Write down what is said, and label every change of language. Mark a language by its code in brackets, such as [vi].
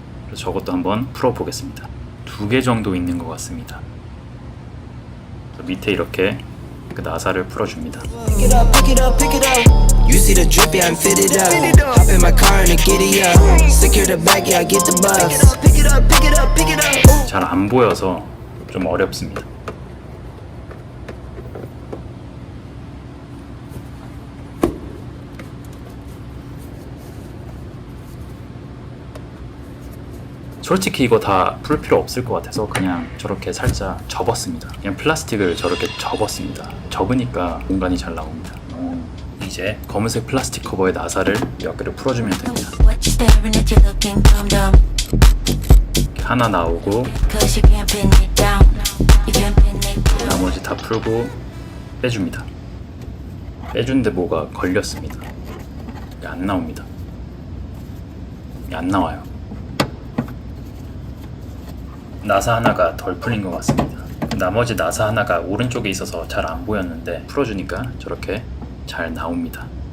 [ko] 그래서 저것도 한번 풀어보겠습니다. 2개 정도 있는 것 같습니다. 밑에 이렇게 그 나사를 풀어줍니다. [en] You see the drip, yeah, I'm fitted up. Hop in my car and I giddy up. Secure the bag, yeah, I get the bus. Pick it up, pick it up, pick it up. [ko] 잘 안 보여서 좀 어렵습니다. 솔직히 이거 다 풀 필요 없을 것 같아서 그냥 저렇게 살짝 접었습니다. 그냥 플라스틱을 저렇게 접었습니다. 접으니까 공간이 잘 나옵니다. 이제 검은색 플라스틱 커버의 나사를 몇 개를 풀어주면 됩니다. [en] What you staring at, you looking dumb dumb. [ko] 이렇게 하나 나오고 [en] Cause you can't pin it down. You can't pin it down. [ko] 나머지 다 풀고 빼줍니다. 빼주는데 뭐가 걸렸습니다. 이게 안 나옵니다. 이게 안 나와요. 나사 하나가 덜 풀린 것 같습니다. 나머지 나사 하나가 오른쪽에 있어서 잘 안 보였는데 풀어주니까 저렇게 잘 나옵니다.